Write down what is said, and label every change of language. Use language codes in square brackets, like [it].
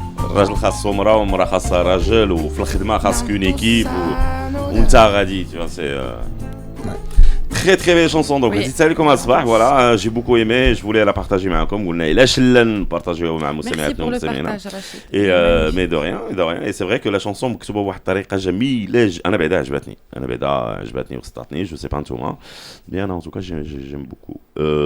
[ar] الراجل خاصو مرا والمرا خاصها راجل، وفي الخدمه خاصك اون ايكيب وانت غادي سي [fr] très très belle chanson. Donc petite salut comme الصباح. Voilà, j'ai beaucoup aimé, je voulais la partager معكم. [ar] قلنا علاش لا نبارطاجيوها مع مستمعاتنا ومستمعينا. [fr] Mais de rien. Et c'est vrai que la chanson [ar] مكتوبه بواحد الطريقه جميله. انا بعدا عجبتني وسطاتني. [fr] Je sais pas نتوما. Bien en tout cas j'aime beaucoup.